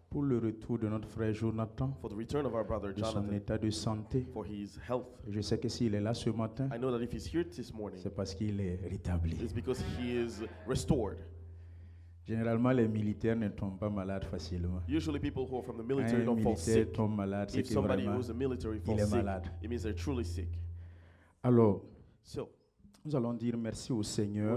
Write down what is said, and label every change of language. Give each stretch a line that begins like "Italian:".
French: Pour le retour de notre frère Jonathan,
English: for the return of our brother Jonathan,
French: de son état de santé.
English: For his health.
French: Je sais que s'il est là ce matin,
English: I know that if he's here this morning,
French: c'est parce qu'il est rétabli.
English: It's because he is restored.
French: Généralement, les militaires ne tombent pas malades facilement.
English: Usually people who are from the military don't fall sick.
French: Tombe malade,
English: if somebody who's in the military falls sick, it means they're truly sick.
French: Alors,
English: so,
French: nous allons dire merci au Seigneur.